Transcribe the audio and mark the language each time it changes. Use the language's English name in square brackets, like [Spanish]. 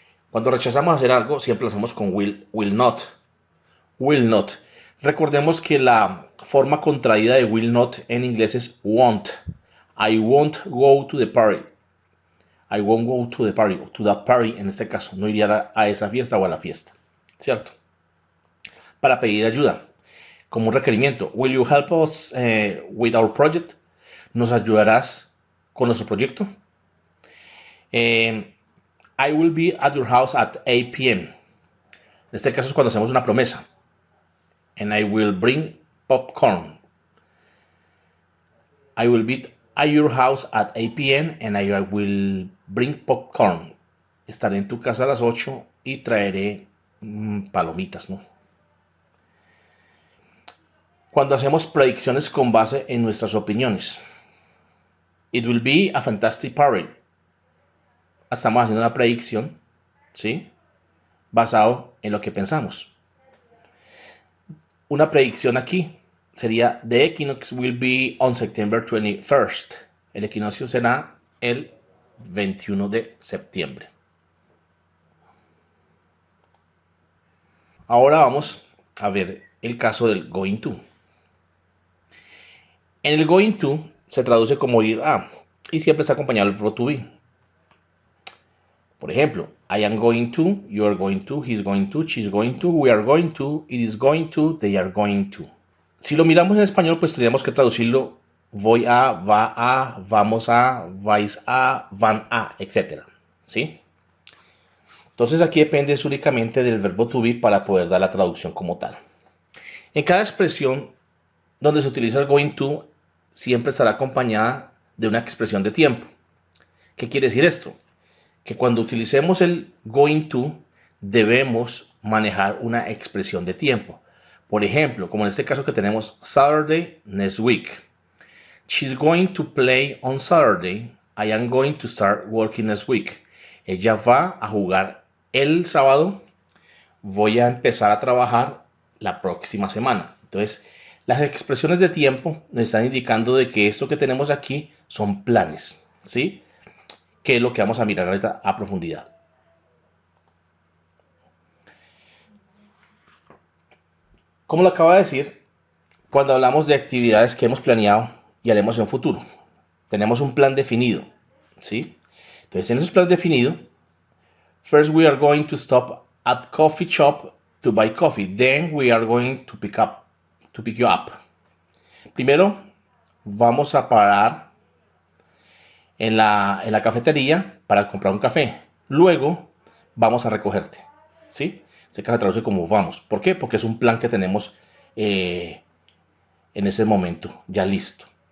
[Spanish] Cuando rechazamos hacer algo, siempre lo hacemos con will not. Will not. Recordemos que la forma contraída de will not en inglés es won't. [English] I won't go to the party. I won't go to the party. To that party, [Spanish] en este caso, no iría a esa fiesta o a la fiesta. ¿Cierto? Para pedir ayuda. Como un requerimiento. [English] Will you help us with our project? [Spanish] ¿Nos ayudarás con nuestro proyecto? [English] I will be at your house at 8 p.m. [Spanish] En este caso es cuando hacemos una promesa. [English] And I will bring popcorn. I will be at your house at 8 p.m. and I will bring popcorn. [Spanish] Estaré en tu casa a las 8 y traeré palomitas, ¿no? Cuando hacemos predicciones con base en nuestras opiniones. [English] It will be a fantastic party. [Spanish] Estamos haciendo una predicción, ¿sí? Basado en lo que pensamos. Una predicción aquí sería [English] The equinox will be on September 21st. [Spanish] El equinoccio será el 21 de septiembre. Ahora vamos a ver el caso del going to. En el going to se traduce como ir a y siempre está acompañado del verbo to be. Por ejemplo, [English] I am going to, you are going to, he's going to, she's going to, we are going to, it is going to, they are going to. [Spanish] Si lo miramos en español, pues tendríamos que traducirlo voy a, va a, vamos a, vais a, van a, etc. ¿Sí? Entonces aquí depende únicamente del verbo to be para poder dar la traducción como tal. En cada expresión donde se utiliza el going to, siempre estará acompañada de una expresión de tiempo. ¿Qué quiere decir esto? Que cuando utilicemos el going to, debemos manejar una expresión de tiempo. Por ejemplo, como en este caso que tenemos Saturday next week. [English] She's going to play on Saturday. I am going to start working next week. [Spanish] Ella va a jugar el sábado. Voy a empezar a trabajar la próxima semana. Entonces, las expresiones de tiempo nos están indicando de que esto que tenemos aquí son planes, ¿sí? Que es lo que vamos a mirar ahorita a profundidad. Como lo acabo de decir, cuando hablamos de actividades que hemos planeado y haremos en futuro, tenemos un plan definido, ¿sí? Entonces, en esos planes definidos, [English] first we are going to stop at coffee shop to buy coffee. Then we are going to pick you up. [Spanish] Primero, vamos a parar en la cafetería para comprar un café. Luego, vamos a recogerte, ¿sí? Se traduce como vamos. ¿Por qué? Porque es un plan que tenemos en ese momento, ya listo.